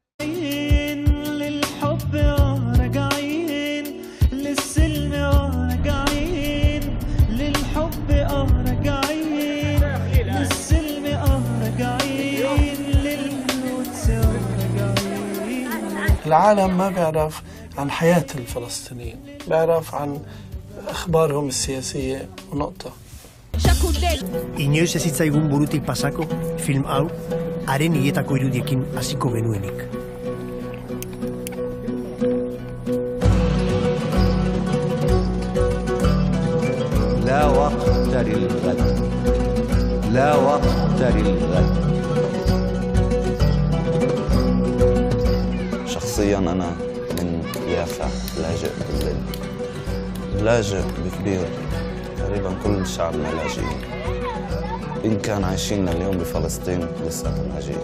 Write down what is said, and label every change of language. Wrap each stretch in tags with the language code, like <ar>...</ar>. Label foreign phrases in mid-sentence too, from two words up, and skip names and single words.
<ar>للحب راجعين للسلم راجعين للحب راجعين للسلم راجعين للقدس راجعين. العالم ما بيعرف عن حياة الفلسطينيين، بيعرف عن أخبارهم السياسية ونقطة.</ar> <eu>Inoiz ez zitzaigun burutik pasako, film hau, haren hiletako irudiekin hasiko genuenik.</eu> <ar>لا وقت للغد لا وقت للغد شخصيا أنا من يافا لاجئ بالليل لاجئ بكبير تقريبا كل شعبنا لاجئين إن كان عايشين اليوم بفلسطين لساتهم لاجئين.</ar>